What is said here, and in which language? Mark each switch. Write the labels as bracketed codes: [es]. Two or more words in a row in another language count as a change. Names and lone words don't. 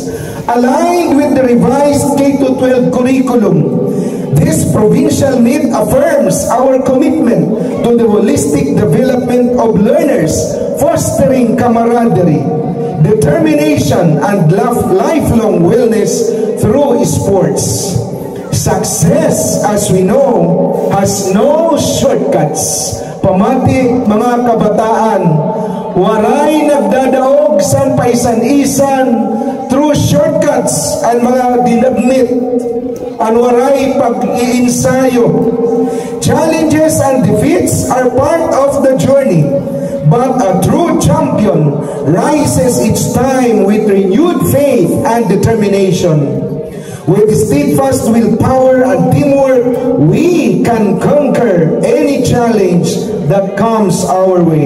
[en] Aligned with the revised K-12 curriculum, this provincial meet affirms our commitment to the holistic development of learners, fostering camaraderie, determination, and lifelong wellness through sports. Success, as we know, has no shortcuts. [war] Pamati mga kabataan, waray nagdadaog san paisan-isan [en] through shortcuts [war] and mga dinagmit and waray pag-iinsayo. [en] Challenges and defeats are part of the journey, but a true champion rises each time with renewed faith and determination. With steadfast willpower and teamwork, we can conquer any challenge that comes our way.